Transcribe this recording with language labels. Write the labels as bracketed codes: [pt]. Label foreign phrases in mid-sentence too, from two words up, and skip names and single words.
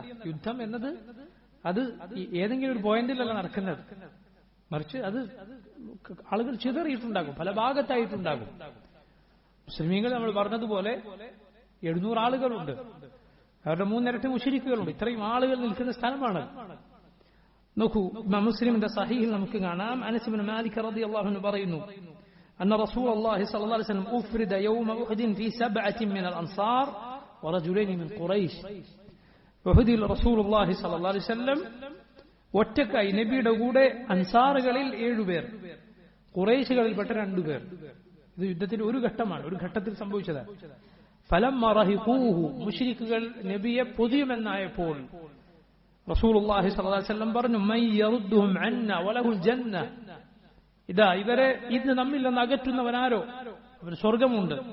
[ml] യുദ്ധം എന്നത് അത് ഏതെങ്കിലും ഒരു പോയിന്റിലല്ല നടക്കുന്നത്, മറിച്ച് അത് ആളുകൾ ചിതറിയിട്ടുണ്ടാകും, പല ഭാഗത്തായിട്ടുണ്ടാകും. മുസ്ലിമീങ്ങൾ നമ്മൾ പറഞ്ഞതുപോലെ 700 ആളുകളുണ്ട്, അവരുടെ 3 ഇരട്ടി മുശ്രിക്കുകളുണ്ട്. ഇത്രയും ആളുകൾ നിൽക്കുന്ന സ്ഥലമാണ്. നോക്കൂ, ഇമാം മുസ്ലിമിന്റെ സഹീഹിൽ നമുക്ക് കാണാം, അനസ് ഇബ്നു മാലിക് [ar] رضي الله عنه [ml] പറയുന്നു, [ar] أن رسول الله صلى الله عليه وسلم أفرد يوم أحد في 7 من الأنصار ورجلين من قريش. [ml] ഉഹദിൽ [ar] رسول الله صلى الله عليه وسلم [ml] ഒറ്റക്കായി നബിയുടെ കൂടെ അൻസാറുകളിൽ 7 പേർ, ഖുറൈശികളിൽപ്പെട്ട 2 പേർ. ഇത് യുദ്ധത്തിന്റെ ഒരു ഘട്ടമാണ്, ഒരു ഘട്ടത്തിൽ സംഭവിച്ചതാണ്. [ar] فلما رهقوه, [ml] മുശ്രിക്കുകൾ നബിയെ പൊതിയുമെന്നായപ്പോൾ [ar] رسول الله صلى الله عليه وسلم [ml] പറഞ്ഞു, [ar] من يردهم عنا وله الجنة, [ml] ഇതാ ഇവരെ ഇന്ന് നമ്മിൽ നിന്ന് അകറ്റുന്നവനാരോ അവന് സ്വർഗമുണ്ട്.